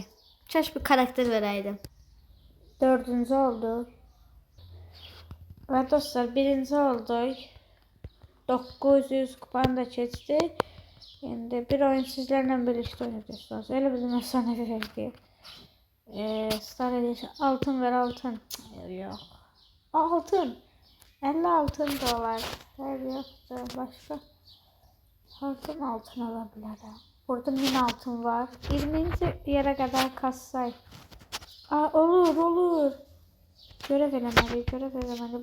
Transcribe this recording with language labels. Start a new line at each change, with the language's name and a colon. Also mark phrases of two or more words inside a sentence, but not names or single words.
Azerbaijani: Keş bir karakter verəydim. 4-cü oldu. Və dostlar 1-ci olduq. 900 kupanı da keçdi. İndi bir oyun sizlərlə birlikdə oynayacağız. Elə bizim efsanevi verdi.
Turkish: Star Edition altın ver altın. Yok. Altın. 50 altın dolar. Yoktu. Başka. Altın alabilirim. Burada 1000 altın var. 20. yere kadar kassay.
Azerbaijani: Olur. Görev eləməli.